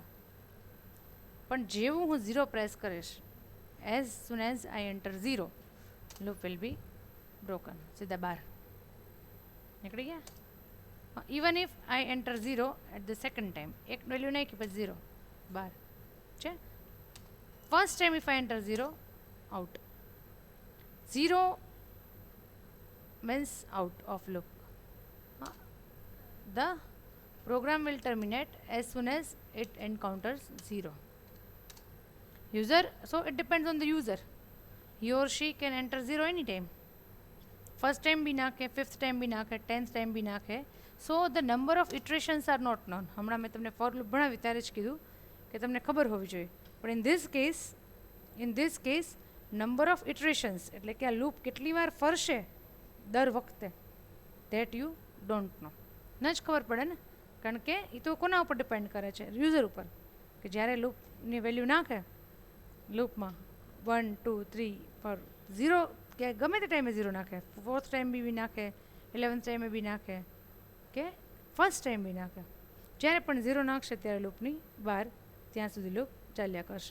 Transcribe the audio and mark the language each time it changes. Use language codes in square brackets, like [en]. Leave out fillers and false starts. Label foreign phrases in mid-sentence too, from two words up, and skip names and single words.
[gu] પણ જેવું હું 0 પ્રેસ કરીશ, [en] as soon as I enter 0, loop will be broken. [gu] સીધા બહાર નીકળી ગયા. [en] even if I enter 0 at the second time, [gu] એક વેલ્યુ નાખી પછી 0 બહાર છે. [en] first time if I enter 0, out. 0 means out of loop. The program will terminate as soon as it encounters 0. User, so it depends on the user. He or she can enter 0 anytime. First time bhi નાખે, fifth time bhi નાખે, 10th time bhi નાખે. So the number of iterations are not known. [gu] હમણાં મેં તમને [en] for loop [gu] ભણાવી ત્યારે જ કીધું કે તમને ખબર હોવી જોઈએ. પણ [en] in this case number of iterations [gu] એટલે કે આ લૂપ કેટલી વાર ફરશે દર વખતે, [en] that you don't know. [gu] ન જ ખબર પડે ને, કારણ કે એ તો કોના ઉપર ડિપેન્ડ કરે છે? યુઝર ઉપર. કે જ્યારે લૂપની વેલ્યુ નાખે લૂપમાં 1, 2, 3, 4, 0, કે ગમે તે ટાઈમે 0 નાખે, [en] fourth time [gu] બી નાખે, 11th ટાઈમે બી નાખે, કે [en] first time [gu] બી નાખે, જ્યારે પણ 0 નાખશે ત્યારે લૂપની બહાર, ત્યાં સુધી લૂપ ચાલ્યા કરશે.